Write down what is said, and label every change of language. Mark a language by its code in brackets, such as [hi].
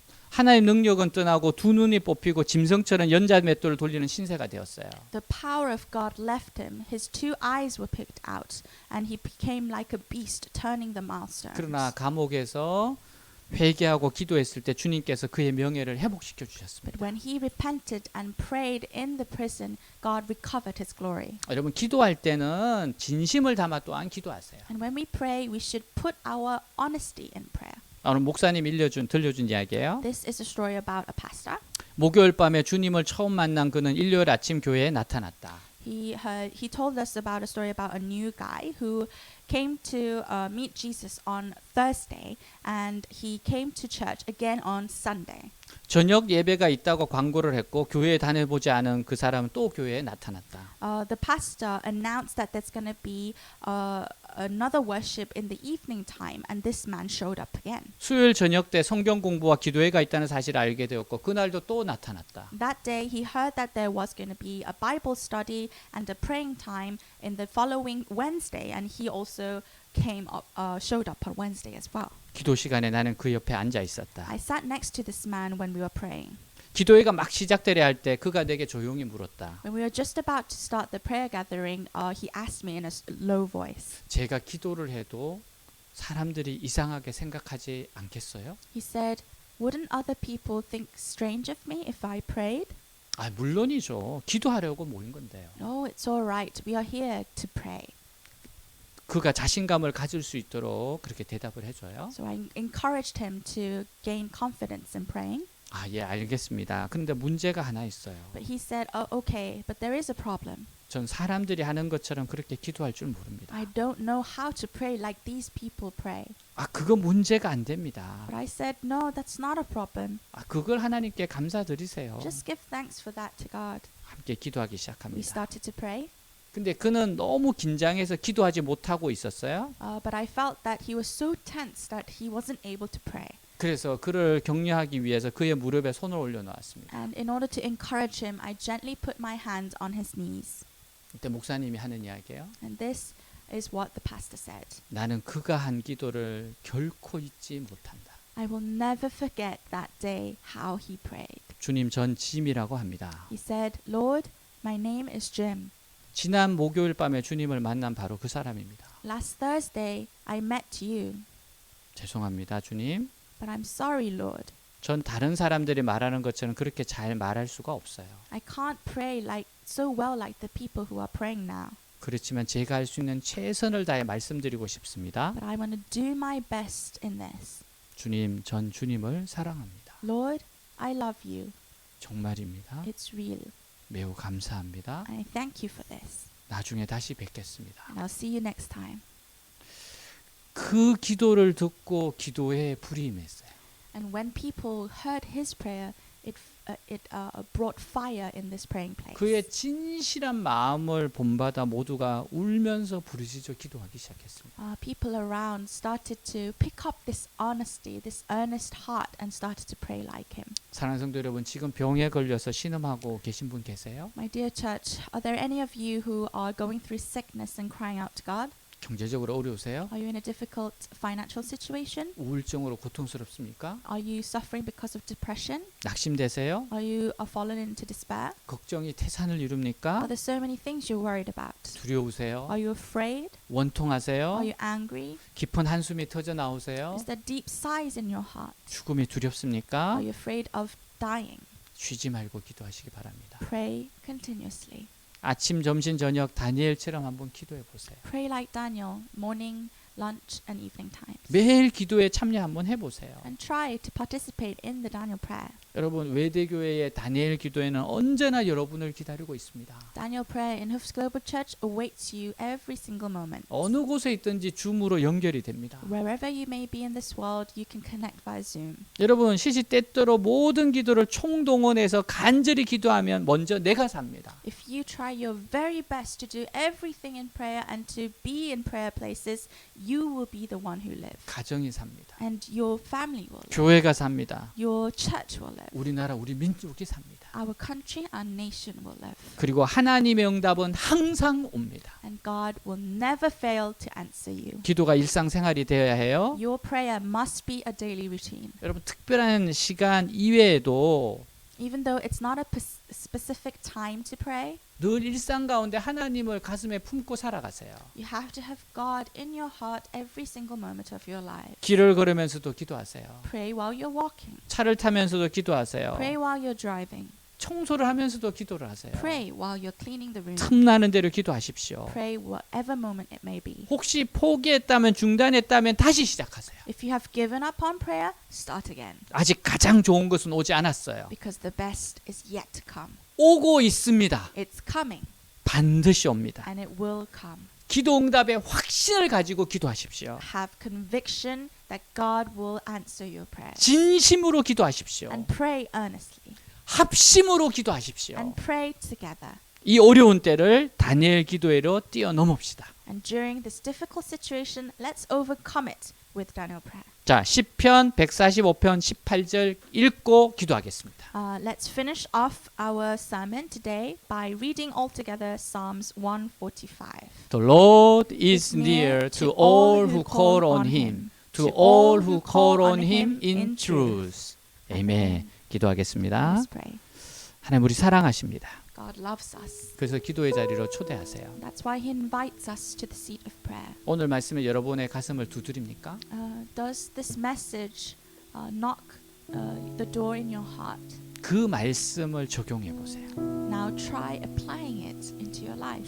[ko] 하나의 능력은 떠나고 두 눈이 뽑히고 짐승처럼 연자맷돌을 돌리는 신세가 되었어요. [en] The power of God left him. His 2 eyes were picked out, and he became like a beast, turning the milestones. [ko] 그러나 감옥에서 회개하고 기도했을 때 주님께서 그의 명예를 회복시켜 주셨습니다. [en] But when he repented and prayed in the prison, God recovered his glory. [ko] 여러분 기도할 때는 진심을 담아 또한 기도하세요. [en] And when we pray, we should put our honesty in prayer. [ko] 오늘 목사님 들려준 이야기예요. [en] This is a story about a pastor. [ko] 목요일 밤에 주님을 처음 만난 그는 일요일 아침 교회에 나타났다. [en] He told us about a story about a new guy who came to meet Jesus on Thursday, and he came to church again on Sunday. [ko] 저녁 예배가 있다고 광고를 했고 교회에 다녀보지 않은 그 사람은 또 교회에 나타났다. [en] The pastor announced that there's going to be another worship in the evening time, and this man showed up again. [ko] 수요일 저녁 때 성경 공부와 기도회가 있다는 사실을 알게 되었고 그날도 또 나타났다. [en] That day he heard that there was going to be a Bible study and a praying time in the following Wednesday, and he also showed up on Wednesday as well. [ko] 기도 시간에 나는 그 옆에 앉아 있었다. [en] I sat next to this man when we were praying. [ko] 기도회가 막 시작되려 할 때 그가 내게 조용히 물었다. [en] When we were just about to start the prayer gathering, he asked me in a low voice. [ko] 제가 기도를 해도 사람들이 이상하게 생각하지 않겠어요? [en] He said, "Wouldn't other people think strange of me if I prayed?" [ko] 아, 물론이죠. 기도하려고 모인 건데요. [en] No, it's all right. We are here to pray. [ko] 그가 자신감을 가질 수 있도록 그렇게 대답을 해줘요. [en] So I encouraged him to gain confidence in praying. [ko] 아, 예, 알겠습니다. 그런데 문제가 하나 있어요. [en] But he said, "Oh, okay, but there is a problem. [ko] 전 사람들이 하는 것처럼 그렇게 기도할 줄 모릅니다. [en] I don't know how to pray like these people pray." [ko] 아, 그거 문제가 안 됩니다. [en] But I said, "No, that's not a problem. [ko] 아, 그걸 하나님께 감사드리세요. [en] Just give thanks for that to God." [ko] 함께 기도하기 [en] We [ko] 시작합니다. [en] started to pray, [ko] 근데 그는 너무 긴장해서 기도하지 못하고 있었어요. [en] but I felt that he was so tense that he wasn't able to pray. [ko] 그래서 그를 격려하기 위해서 그의 무릎에 손을 올려놓았습니다. [en] And in order to encourage him, I gently put my hand on his knees. [ko] 그때 목사님이 하는 이야기예요. [en] And this is what the pastor said. [ko] 나는 그가 한 기도를 결코 잊지 못한다. [en] I will never forget that day how he prayed. [ko] 주님, 전 짐이라고 합니다. [en] He said, "Lord, my name is Jim. [ko] 지난 목요일 밤에 주님을 만난 바로 그 사람입니다. [en] Last Thursday, I met you. [ko] 죄송합니다, 주님. [en] But I'm sorry, Lord. [ko] 전 다른 사람들이 말하는 것처럼 그렇게 잘 말할 수가 없어요. [en] I can't pray so well like the people who are praying now. [ko] 그렇지만 제가 할 수 있는 최선을 다해 말씀드리고 싶습니다. [en] But I want to do my best in this. [ko] 주님, 전 주님을 사랑합니다. [en] Lord, I love you. [ko] 정말입니다. [en] It's real. [ko] 매우 감사합니다. [en] I thank you for this. [ko] 나중에 다시 뵙겠습니다. [en] And I'll see you next time." [ko] 그 기도를 듣고 기도에 불이 임했어요. [en] And when people heard his prayer, it brought fire in this praying place. [ko] 그의 진실한 마음을 본받아 모두가 울면서 부르짖어 기도하기 시작했습니다. [en] People around started to pick up this honesty, this earnest heart, and started to pray like him. [ko] 사랑하는 성도 여러분, 지금 병에 걸려서 신음하고 계신 분 계세요? [en] My dear church, are there any of you who are going through sickness and crying out to God? [ko] 경제적으로 어려우세요? [en] Are you in a difficult financial situation? [ko] 우울증으로 고통스럽습니까? [en] Are you suffering because of depression? [ko] 낙심되세요? [en] Are you fallen into despair? [ko] 걱정이 태산을 [en] Are [ko] 이룹니까? [en] there so many things you're worried about? [ko] 두려우세요? [en] Are you afraid? [ko] 원통하세요? [en] Are you angry? [ko] 깊은 한숨이 터져 나오세요? [en] Is there deep sighs in your heart? [ko] 죽음이 두렵습니까? [en] Are you afraid of dying? [ko] 쉬지 말고 기도하시기 바랍니다. [en] Pray continuously. [ko] 아침, 점심, 저녁 다니엘처럼 한번 기도해 보세요. [en] Pray like Daniel, morning, lunch, and evening times. [ko] 매일 기도에 참여 한번 해보세요. [en] And try to participate in the Daniel prayer. [ko] 여러분, 외대교회의 다니엘 기도회는 언제나 여러분을 기다리고 있습니다. [en] Daniel prayer in Hoofs Global Church awaits you every single moment. [ko] 어느 곳에 있든지 줌으로 연결이 됩니다. [en] Wherever you may be in this world, you can connect via Zoom. [ko] 여러분, 시시때때로 모든 기도를 총동원해서 간절히 기도하면 먼저 내가 삽니다. [en] If you try your very best to do everything in prayer and to be in prayer places, you will be the one who live. [ko] 가정이 삽니다. [en] And your family will live. [ko] 교회가 삽니다. [en] Your church will live. [ko] 우리나라, 우리 민족이 삽니다. [en] Our country, our nation will live. [ko] 그리고 하나님의 응답은 항상 옵니다. [en] And God will never fail to answer you. [ko] 기도가 일상생활이 되어야 해요. [en] Your prayer must be a daily routine. [ko] 여러분, 특별한 시간 이외에도 [en] Even though it's not a specific time to pray, [ko] 늘 일상 가운데 하나님을 가슴에 품고 살아가세요. [en] you have to have God in your heart every single moment of your life. [ko] 길을 걸으면서도 기도하세요. [en] Pray while you're walking. [ko] 차를 타면서도 기도하세요. [en] Pray while you're driving. [ko] 청소를 하면서도 기도를 하세요. [en] Pray while you're cleaning the room. [ko] 틈나는 대로 기도하십시오. [en] Pray whatever moment it may be. [ko] 혹시 포기했다면, 중단했다면 다시 시작하세요. [en] If you have given up on prayer, start again. [ko] 아직 가장 좋은 것은 오지 않았어요. [en] Because the best is yet to come. [ko] 오고 있습니다. [en] It's coming [ko] 반드시 옵니다. [en] and it will come. [ko] 기도 응답의 확신을 가지고 기도하십시오. [en] Have conviction that God will answer your prayers. [ko] 진심으로 기도하십시오. [en] And pray earnestly. [ko] 합심으로 기도하십시오. [en] And pray together. [ko] 이 어려운 때를 다니엘 기도회로 뛰어넘읍시다. [en] And during this difficult situation, let's overcome it with Daniel prayer. [ko] 자, 시편 145편 18절 읽고 기도하겠습니다. [en] Let's finish off our sermon today by reading all together Psalms 145. The Lord is near to all who call on him, to all who call on him in truth. [ko] 아멘. 기도하겠습니다. [en] Let's pray. [ko] 하나님 우리 사랑하십니다. [en] God loves us. [ko] 그래서 기도의 자리로 초대하세요. [en] That's why he invites us to the seat of prayer. [ko] 오늘 말씀에 여러분의 가슴을 두드립니까? [en] Does this message knock the door in your heart? [ko] 그 말씀을 적용해 보세요. [en] Now try applying it into your life.